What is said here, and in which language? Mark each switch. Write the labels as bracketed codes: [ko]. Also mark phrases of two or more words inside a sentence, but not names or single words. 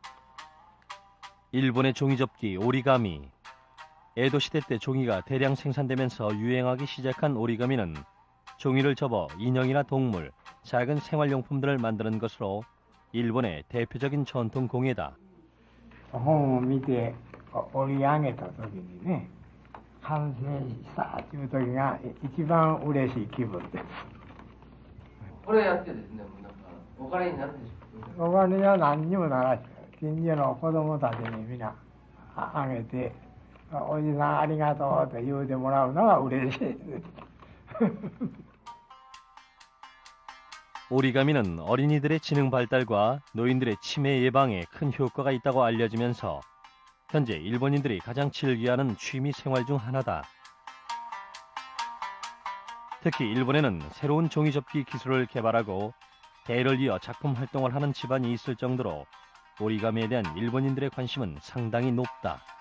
[ko] 일본의 종이접기 오리가미. 에도시대 때 종이가 대량 생산되면서 유행하기 시작한 오리가미는 종이를 접어 인형이나 동물, 작은 생활용품들을 만드는 것으로 일본의 대표적인 전통 공예다. [ja] 本を見て折り上げた時にね、完成したという時が一番嬉しい気分です。これやってですね、お金になるでしょ。お金には何にもならず、近所の子供たちにみんなあげて、おじさんありがとうと言うてもらうのが嬉しいです。 [ko] 오리가미는 어린이들의 지능 발달과 노인들의 치매 예방에 큰 효과가 있다고 알려지면서 현재 일본인들이 가장 즐겨하는 취미 생활 중 하나다. 특히 일본에는 새로운 종이접기 기술을 개발하고 대를 이어 작품 활동을 하는 집안이 있을 정도로 오리가미에 대한 일본인들의 관심은 상당히 높다.